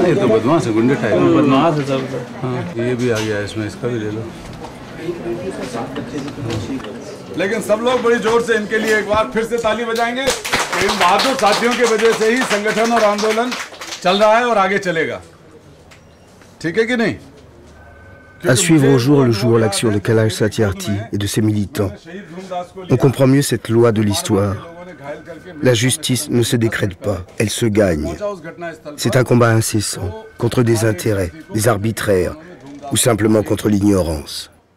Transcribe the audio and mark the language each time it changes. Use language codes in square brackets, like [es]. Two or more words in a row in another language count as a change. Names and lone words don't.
[hi] ये तो बदमाश है, गुंडे टाइप में बदमाश है सब। हाँ ये भी आ गया इसमें, इसका भी ले लो। लेकिन सब लोग बड़ी जोर से इनके लिए एक बार फिर से ताली बजाएंगे। इन बहादुर साथियों की वजह से ही संगठन और आंदोलन चल रहा है और आगे चलेगा। ठीक है कि नहीं? [fr] À suivre au jour le jour l'action de Kailash Satyarthi et de ses militants, on comprend mieux cette loi de l'histoire. La justice ne se décrète pas, elle se gagne. C'est un combat incessant, contre des intérêts, des arbitraires, ou simplement contre l'ignorance.